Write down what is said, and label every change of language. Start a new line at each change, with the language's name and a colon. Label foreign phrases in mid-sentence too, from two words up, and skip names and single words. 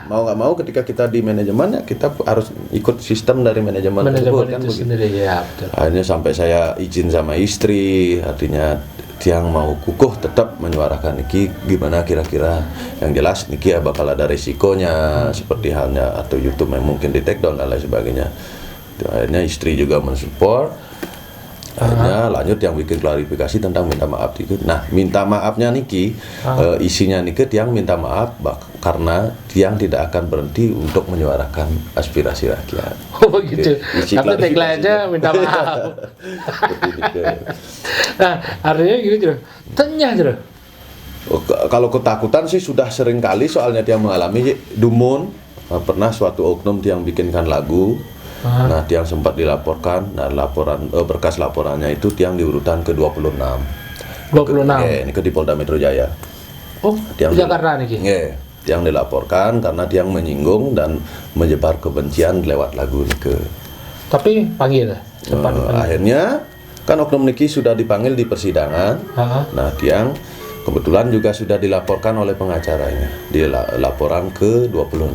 Indonesian: Mau nggak mau ketika kita di manajemen ya kita harus ikut sistem dari manajemen tersebut kan begitu. Sendiri, ya, betul. Akhirnya sampai saya izin sama istri, artinya Tiang mau kukuh tetap menyuarakan Niki, gimana kira-kira yang jelas Niki ya bakal ada resikonya seperti halnya atau YouTube yang mungkin di
English: take down
Indonesian: dan lain sebagainya. Akhirnya istri juga mensupport. Akhirnya lanjut yang bikin klarifikasi tentang minta maaf itu. Nah minta maafnya Niki, isinya Niki Tiang minta maaf karena Tiang tidak akan berhenti untuk menyuarakan aspirasi rakyat. Oh begitu. Tapi tagline-nya minta maaf. Nah artinya gini Jero. Kalau ketakutan sih sudah sering kali, soalnya Tiang mengalami Dumun pernah suatu oknum Tiang bikinkan lagu. Nah Tiang sempat dilaporkan. Nah berkas laporannya itu Tiang di urutan ke 26. Ini ke di Polda Metro Jaya. Tiang Jakarta nih. Tiang dilaporkan karena Tiang menyinggung dan menyebar kebencian lewat lagu Nike. Tapi panggil. Akhirnya kan oknum Niki sudah dipanggil di persidangan. Nah Tiang kebetulan juga sudah dilaporkan oleh pengacaranya di laporan ke 26.